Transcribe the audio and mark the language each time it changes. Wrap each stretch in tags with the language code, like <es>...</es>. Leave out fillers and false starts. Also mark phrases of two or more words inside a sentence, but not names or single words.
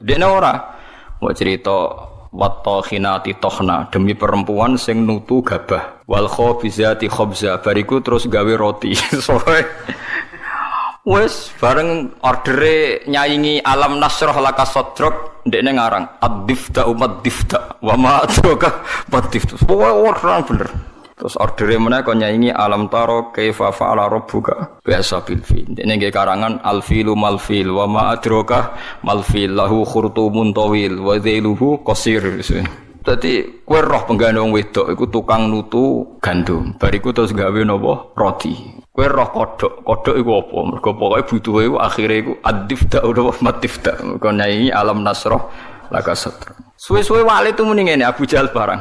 <jv>Dene ora mau cerita</jv> <ar>والطاحنات طحنا</ar> <jv>demi perempuan sing nutu gabah</jv> <ar>والخابزات خبزا</ar> <jv>bariku terus gawe roti. Soe wes bareng ordere nyaingi</jv> <ar>ألم نشرح لك صدرك</ar> <jv>ndekne ngarang</jv> <ar>الدفتا أمة دفتا وما أدراك بالدفتا.</ar> <jv>Orang bener. Terus ordere meneh kon nyaingi</jv> <ar>ألم تر كيف فعل ربك</ar> <jv>biasa</jv> <ar>بالفيل.</ar> <jv>Ndekne nggih karangan</jv> <ar>الفيل ما الفيل وما أدراك ما الفيل له خرطوم طويل وذيله قصير.</ar> <jv>Dadi kowe roh penggane wong wedok iku tukang nutu gandum. Bariku terus gawe napa roti. Kowe roh kodhok iku apa? Mergo pokoke butuhe iku akhire iku ad-difta utawa matifta. Kon nyanyi</jv> <ar>ألم نشرح لك صدرا.</ar> <jv>Suwe-suwe wali tu muni ngene Abu Jahal barang.</jv>